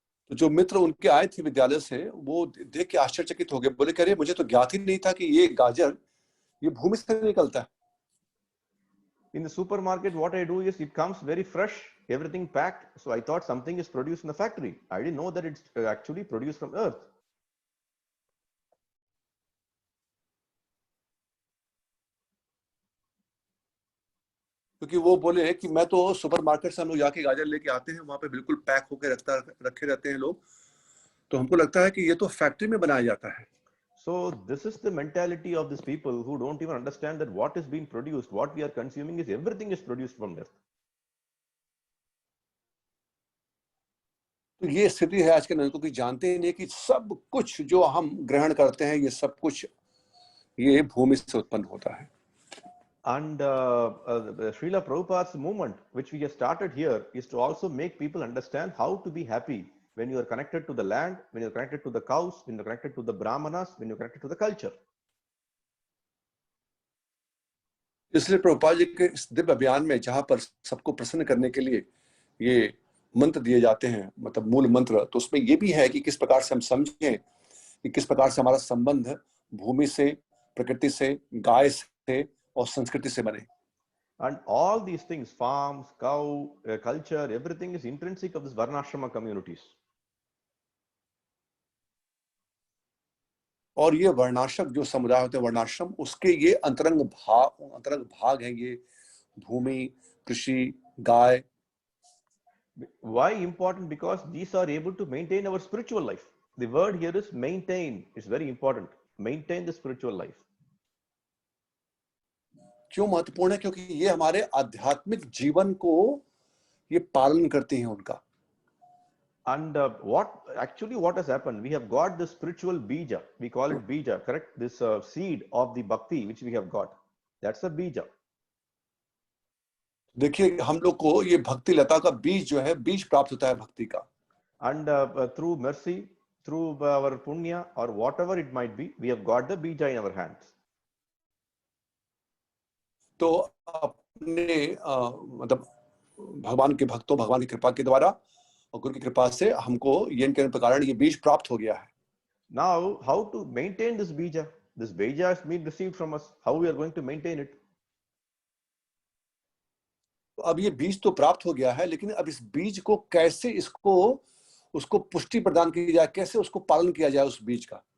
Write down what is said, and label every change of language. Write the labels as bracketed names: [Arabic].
[Hindi] तो जो मित्र उनके आए थे विद्यालय से, वो देख के आश्चर्यचकित हो गए, बोले कह रहे मुझे तो ज्ञात ही नहीं था कि ये गाजर ये भूमि से निकलता है। [English] In the supermarket, what I do is it comes very fresh, everything packed. So I thought something is produced in the factory. I didn't know that it's actually produced from earth. [Hindi] क्योंकि वो बोले कि मैं तो supermarket से हम लोग जाके गाजर लेके आते हैं, वहां पे बिल्कुल पैक होकर रखे रहते हैं लोग, तो हमको लगता है कि ये तो फैक्ट्री में बनाया जाता है। [English] So this is the mentality of these people who don't even understand that what is being produced, what we are consuming is everything is produced from earth. [Hindi] तो ये स्थिति है आज के नागरिकों की, जानते ही नहीं कि सब कुछ जो हम ग्रहण करते हैं ये सब कुछ ये भूमि से उत्पन्न होता है। [English] And Srila Prabhupada's movement, which we have started here, is to also make people understand how to be happy when you are connected to the land, when you are connected to the cows, when you are connected to the brahmanas, when you are connected to the culture. [Hindi] इसलिए प्रभुपाद जी के इस दिव्य अभियान में, जहां पर सबको प्रसन्न करने के लिए ये मंत्र दिए जाते हैं, मतलब मूल मंत्र, तो उसमें ये भी है कि किस प्रकार से हम समझें कि किस प्रकार से हमारा संबंध भूमि से, प्रकृति से, गाय से और संस्कृति से बने। [English] And all these things, farms, cow, culture, everything is intrinsic of this Varnashrama communities. [Hindi] और ये वर्णाश्रम जो समुदाय होते हैं, वर्णाश्रम, उसके ये अंतरंग भाग हैं, ये भूमि, कृषि, गाय। [English] Why important? Because these are able to maintain our spiritual life. The word here is maintain. It's very important. Maintain the spiritual life. [Hindi] क्यों महत्वपूर्ण है? क्योंकि ये हमारे आध्यात्मिक जीवन को ये पालन करती हैं उनका। [English] And what has happened? We have got the spiritual bija. We call it bija, correct? This seed of the bhakti which we have got. That's a bija. [Hindi] देखिए, हम लोग को ये भक्ति लता का बीज जो है, बीज प्राप्त होता है भक्ति का। [English] And through mercy, through our punya or whatever it might be, we have got the bija in our hands. [Hindi] तो अपने मतलब भगवान के भक्तों, भगवान की कृपा के द्वारा और गुरु की कृपा से हमको ये इनके कारण ये बीज प्राप्त हो गया है। [English] Now, how to maintain this bija? This bija has been received from us. How we are going to maintain it? [Hindi] तो अब ये बीज तो प्राप्त हो गया है, लेकिन अब इस बीज को कैसे उसको पुष्टि प्रदान की जाए, कैसे उसको पालन किया जाए उस बीज का।